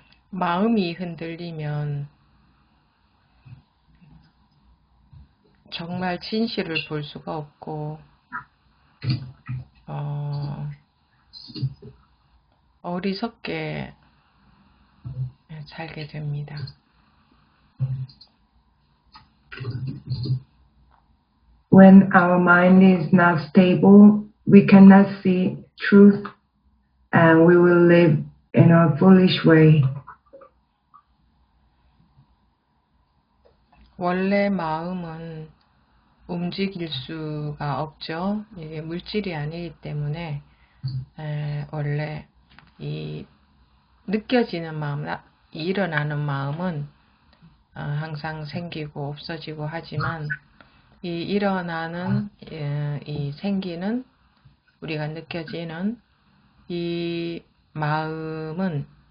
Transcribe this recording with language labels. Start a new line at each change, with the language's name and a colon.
Korean: 마음이 흔들리면 정말 진실을 볼 수가 없고 어리석게 살게 됩니다.
English: When our mind is not stable, we cannot see truth, and we will live in a foolish way.
Korean: 원래 마음은 움직일 수가 없죠. 이게 물질이 아니기 때문에 원래 이 느껴지는 마음, 일어나는 마음은 항상 생기고 없어지고 하지만 이 일어나는 이 생기는 우리가 느껴지는 이 마음은